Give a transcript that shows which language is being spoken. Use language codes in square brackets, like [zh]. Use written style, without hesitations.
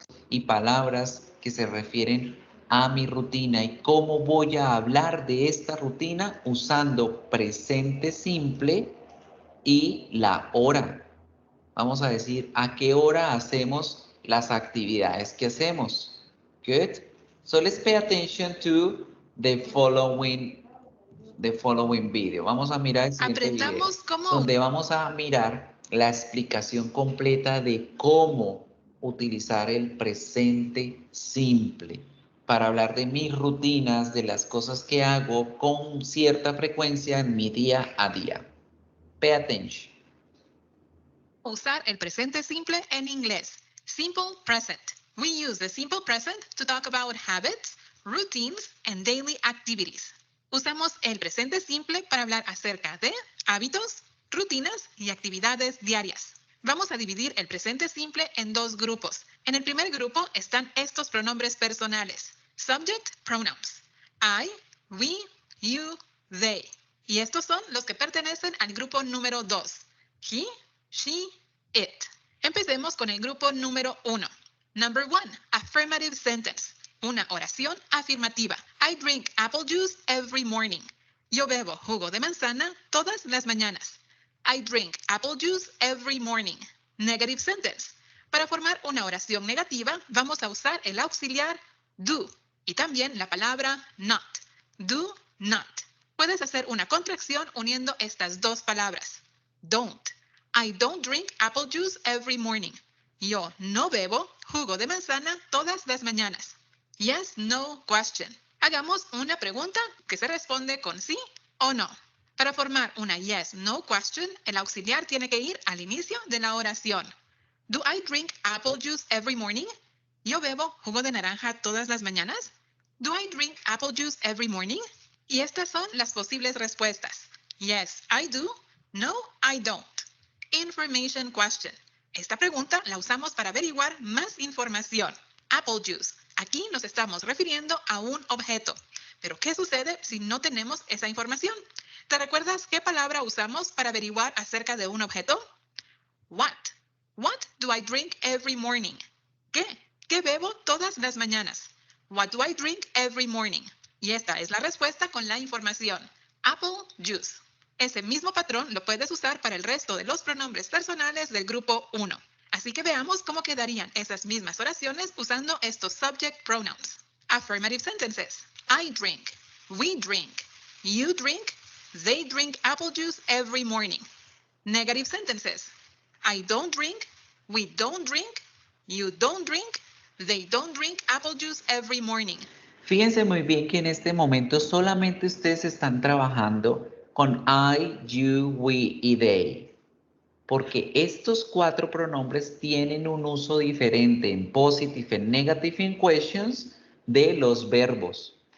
[es] Y palabras que se refieren a mi rutina y cómo voy a hablar de esta rutina usando presente simple y la hora. Vamos a decir a qué hora hacemos las actividades que hacemos. [en] Good. So let's pay attention to the following video. [es] Vamos a mirar el siguiente video, Aprendamos cómo donde vamos a mirar la explicación completa de cómo utilizar el presente simple para hablar de mis rutinas, de las cosas que hago con cierta frecuencia en mi día a día. [en] Pay attention. [es] Usar el presente simple en inglés. [en] Simple present. We use the simple present to talk about habits, routines, and daily activities. [es] Usamos el presente simple para hablar acerca de hábitos, rutinas y actividades diarias. Vamos a dividir el presente simple en dos grupos. En el primer grupo están estos pronombres personales. [en] Subject pronouns. I, we, you, they. [es] Y estos son los que pertenecen al grupo número 2. He, she, it. Empecemos con el grupo número 1. [en] Number 1, affirmative sentence. [es] Una oración afirmativa. [en] I drink apple juice every morning. [es] Yo bebo jugo de manzana todas las mañanas. [en] I drink apple juice every morning. Negative sentence. [es] Para formar una oración negativa, vamos a usar el auxiliar do y también la palabra not. Do not. Puedes hacer una contracción uniendo estas dos palabras. [en] Don't. I don't drink apple juice every morning. [es] Yo no bebo jugo de manzana todas las mañanas. [en] Yes, no question. [es] Hagamos una pregunta que se responde con sí o no. Para formar una yes, no question, el auxiliar tiene que ir al inicio de la oración. [en] Do I drink apple juice every morning? [es] ¿Yo bebo jugo de naranja todas las mañanas? [en] Do I drink apple juice every morning? [es] Y estas son las posibles respuestas. [en] Yes, I do. No, I don't. Information question. [es] Esta pregunta la usamos para averiguar más información. Apple juice. Aquí nos estamos refiriendo a un objeto. Pero ¿qué sucede si no tenemos esa información? ¿Te recuerdas qué palabra usamos para averiguar acerca de un objeto? [en] What? What do I drink every morning? [es] ¿Qué? ¿Qué bebo todas las mañanas? [en] What do I drink every morning? [es] Y esta es la respuesta con la información. [en] Apple juice. [es] Ese mismo patrón lo puedes usar para el resto de los pronombres personales del grupo 1. Así que veamos cómo quedarían esas mismas oraciones usando estos subject pronouns. [en] Affirmative sentences. I drink. We drink. You drink. They drink apple juice every morning. Negative sentences. I don't drink. We don't drink. You don't drink. They don't drink apple juice every morning. [es] Fíjense muy bien que en este momento solamente ustedes están trabajando con I, you, we y they. Porque estos 4 pronombres tienen un uso diferente en positive, en negative, en questions de los verbos.